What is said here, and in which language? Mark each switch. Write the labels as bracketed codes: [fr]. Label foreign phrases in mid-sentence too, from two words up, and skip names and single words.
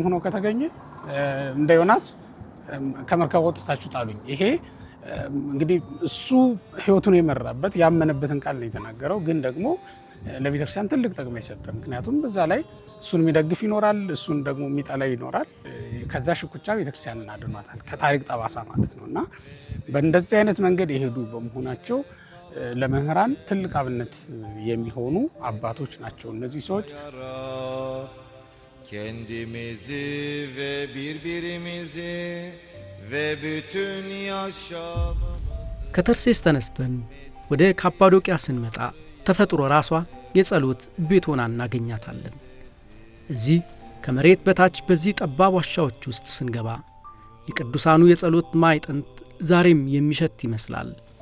[am] ሆኖ ከተገኘ እንደ ዮናስ ከመርከብ ወጥታችሁ ጣሉኝ። ይሄ እንግዲህ እሱ ህይወቱን የመራበት ያመነበትን ቃል ነው የተናገረው። ግን ደግሞ ለቤተክርስቲያን ትልቅ ጥቅም የሰጠ ምክንያቱም በዛ ላይ እሱን የሚደግፍ ይኖራል፣ እሱን ደግሞ የሚጠላ ይኖራል። ከዛ ሽኩቻ ቤተክርስቲያንን አድኗታል ከታሪክ ጠባሳ ማለት ነው እና በእንደዚህ አይነት መንገድ የሄዱ በመሆናቸው ለመምህራን ትልቅ አብነት የሚሆኑ አባቶች ናቸው እነዚህ ሰዎች። [tr] Kendimizi ve birbirimizi ve bütün yaşamı [am] ከተርሴስ ተነስተን ወደ ካፓዶቅያ ስንመጣ ተፈጥሮ ራሷ የጸሎት ቤት ሆና እናገኛታለን። እዚህ ከመሬት በታች በዚህ ጠባብ ዋሻዎች ውስጥ ስንገባ የቅዱሳኑ የጸሎት ማዕጠንት ዛሬም የሚሸት ይመስላል።